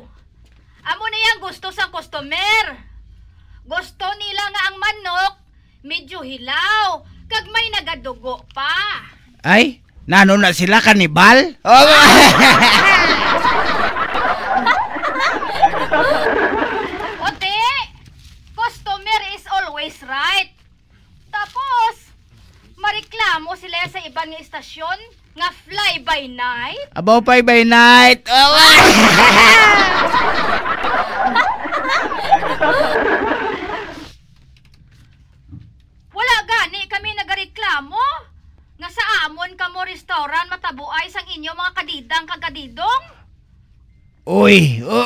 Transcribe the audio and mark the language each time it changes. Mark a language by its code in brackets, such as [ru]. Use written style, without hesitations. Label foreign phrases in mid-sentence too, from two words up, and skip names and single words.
[hil] Amon na yang gusto sa customer. Gusto nila nga ang manok, medyo hilaw, kag may nagadugo pa. Ay, nano na sila kanibal? Ote, [en] customer is always right. [hil] Tapos, mareklamo sila sa ibang istasyon nga [en] fly by night. Abo fly by night. [hil] Wala gani kami nagareklamo nga sa amon kamo restaurant matabuay sang inyo mga kadidang kagadidong. Uy.